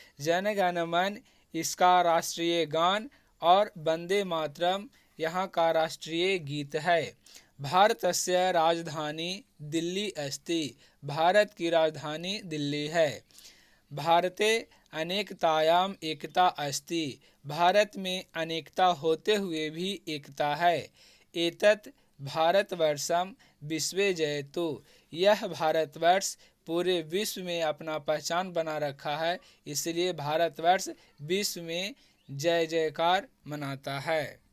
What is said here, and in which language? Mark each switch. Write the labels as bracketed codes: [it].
[hi] जनगण मन इसका राष्ट्रीय गान और वंदे मातरम यहाँ का राष्ट्रीय गीत है। [sa] भारतस्य राजधानी दिल्ली अस्ति। [hi] भारत की राजधानी दिल्ली है। [sa] भारते अनेकतायाम एकता अस्ति। [hi] भारत में अनेकता होते हुए भी एकता है। [sa] एतत् भारतवर्षम विश्वे जयतु। [hi] यह भारतवर्ष पूरे विश्व में अपना पहचान बना रखा है, इसलिए भारतवर्ष विश्व में जय जयकार मनाता है।